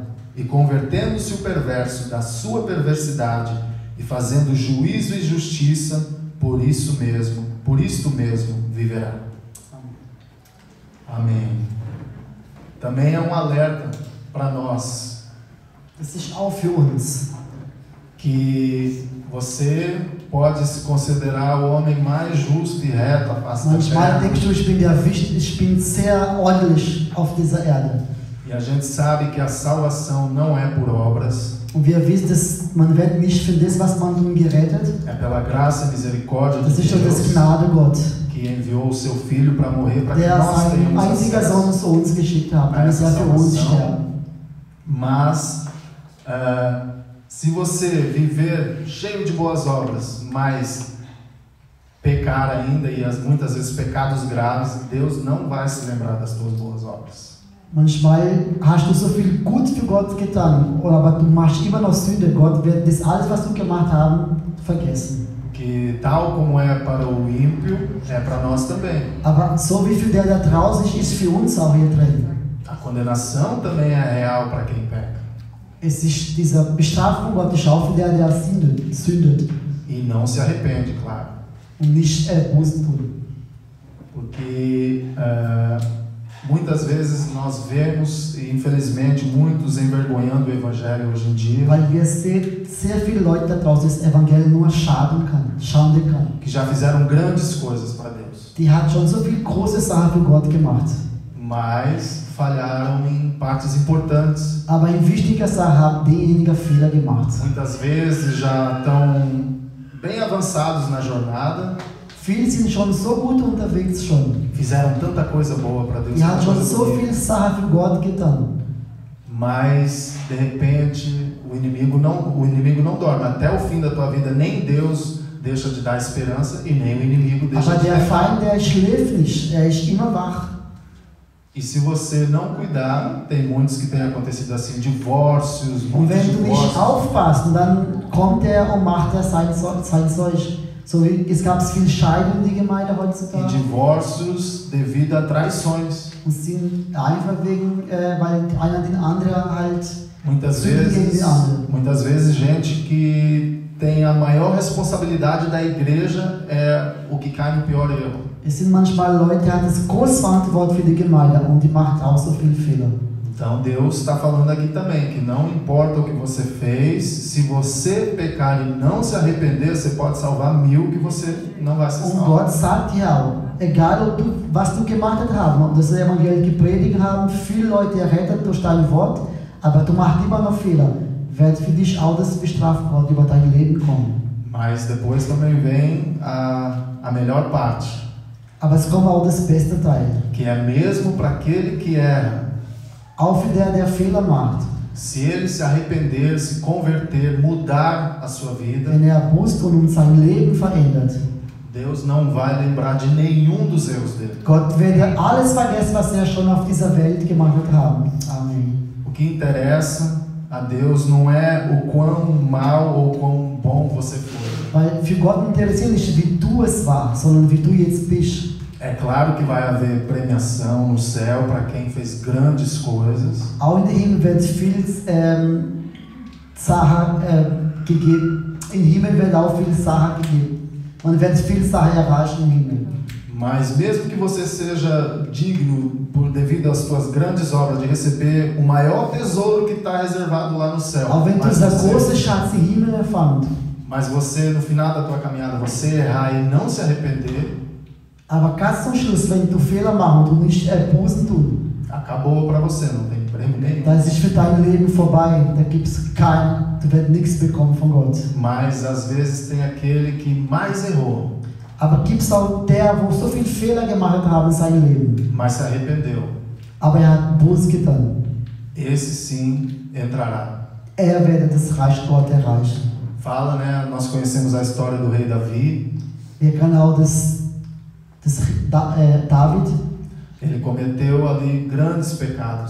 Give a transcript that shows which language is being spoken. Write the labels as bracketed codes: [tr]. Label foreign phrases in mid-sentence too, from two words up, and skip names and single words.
[pt] E convertendo-se o perverso da sua perversidade e fazendo juízo e justiça, por isto mesmo viverá. Amém. Também é um alerta para nós [de] Das ist auch für uns. [pt] que você pode se considerar o homem mais justo e reto à face da [de] Manchmal [pt] terra. [de] denkst du, ich bin sehr ordentlich auf dieser Erde. [pt] E a gente sabe que a salvação não é por obras, [de] Und wir wissen, dass man wird nicht für das, was man tun, gerettet. [pt] é pela graça e misericórdia [de] Das [pt] de [de] ist durch das [pt] Deus [de] Gnade Gott, [pt] que enviou o seu Filho para morrer para que [de] der [pt] nós [de] seinen [pt] tenhamos [de] einzigen [pt] acesso. [de] Sohn zu uns geschickt hat, damit er für uns sterben. [pt] Mas se você viver cheio de boas obras, mas pecar ainda e muitas vezes pecados graves, Deus não vai se lembrar das tuas boas obras. [de] Manchmal hast du so viel gut für Gott getan, aber du machst immer noch Sünde. Gott wird das alles, was du gemacht hast, vergessen. [pt] Que tal como é para o ímpio, é para nós também. [de] Aber so wie für der da draußen ist für uns auch hier drin. [pt] A condenação também é real para quem peca. [de] Es ist diese Bestrafung Gottes auch für der sündet [pt] E não se arrepende, claro. [de] und nicht Bußen tut. [pt] Porque muitas vezes nós vemos, e infelizmente muitos envergonhando o Evangelho hoje em dia, [de] Weil wir sehen, sehr viele Leute da draußen das Evangelium nur schaden kann. [pt] que já fizeram grandes coisas para Deus, [de] Die hat schon so viele große Sachen für Gott gemacht. [pt] mas falharam em partes importantes. [de] Aber in wichtiger Sache haben diejenigen Fehler gemacht. [pt] Muitas vezes já estão bem avançados na jornada, [de] Viele sind schon so gut unterwegs schon. [pt] fizeram tanta coisa boa para Deus, [de] Die haben [pt] tanta [de] schon [pt] coisa [de] so [pt] bonita. [de] viele Sachen für Gott getan. [pt] Mas de repente o inimigo não dorme até o fim da tua vida. Nem Deus deixa de dar esperança e nem o inimigo deixa [de] Aber [pt] de [de] der [pt] dar. [de] Feind, der schläft nicht, er ist immer wach. [pt] E se você não cuidar, tem muitos que têm acontecido assim, divórcios, [de] Und [pt] muitos [de] wenn du nicht [pt] divórcios. [de] aufpasst, dann kommt er und macht er sein Zeug. So wie es gab viel Scheidungen in der Gemeinde [pt] E [de] heutzutage. [pt] divórcios devido a traições. [de] Und sind einfach wegen, weil einer den anderen halt. [pt] Muitas Sim, [de] gegen die anderen. [pt] vezes gente que tem a maior responsabilidade da igreja é o que cai no pior erro. [de] Es sind manchmal Leute, die haben das Großverantwortung für die Gemeinde und die macht auch so viel Fehler. [pt] Então Deus está falando aqui também que não importa o que você fez, se você pecar e não se arrepender, você pode salvar 1000 que você não vai se [de] Und [pt] salvar. [de] Gott sagt hier auch, egal was du gemacht hast, ob das Evangelium gepredigt haben, viele Leute errettet durch dein Wort, aber du machst immer noch Fehler, wird für dich auch das bestraft Gott über dein Leben kommen. [pt] Mas depois também vem a melhor parte, [de] Aber es kommt auch das beste Teil. [pt] que é mesmo para aquele que erra, [de] Auch für der Fehler macht. [pt] se ele se arrepender, se converter, mudar a sua vida, [de] Wenn Bußt und sein Leben verändert. [pt] Deus não vai lembrar de nenhum dos erros dele. [de] Gott wird ja alles vergessen, was schon auf dieser Welt gemacht hat. Amen. [pt] O que interessa a Deus não é o quão mal ou quão bom você foi. [de] Weil für Gott interessiert nicht, wie du es warst, sondern wie du jetzt bist. É claro que vai haver premiação no céu para quem fez grandes coisas. Auch in der Himmel wird viel Sachen gegeben. Im Himmel wird auch viel Sachen gegeben. Man wird viel Sachen erreichen im Himmel. [pt] Mas mesmo que você seja digno, por devido às suas grandes obras, de receber o maior tesouro que está reservado lá no céu. [de] Auch wenn du dieser große Schatz im Himmel erfand, [pt] mas você, no final da tua caminhada, você errar e não se arrepender, [de] aber ganz zum Schluss, wenn du Fehler machst und du nicht Bußen tun, [pt] acabou para você, não tem prêmio nenhum. [de] dann ist es für dein Leben vorbei. Da gibt es du wirst nichts bekommen von Gott. [pt] Mas às vezes tem aquele que mais errou, [de] Aber gibt es auch der, wo so viele Fehler gemacht hat in seinem Leben, [pt] mas se arrependeu. [de] aber hat Buß getan. [pt] Esse sim entrará. [de] Wird das Reich Gott erreichen. [pt] Fala, né? Nós conhecemos a história do rei Davi. [de] Wir kennen auch David. [pt] Ele cometeu ali grandes pecados.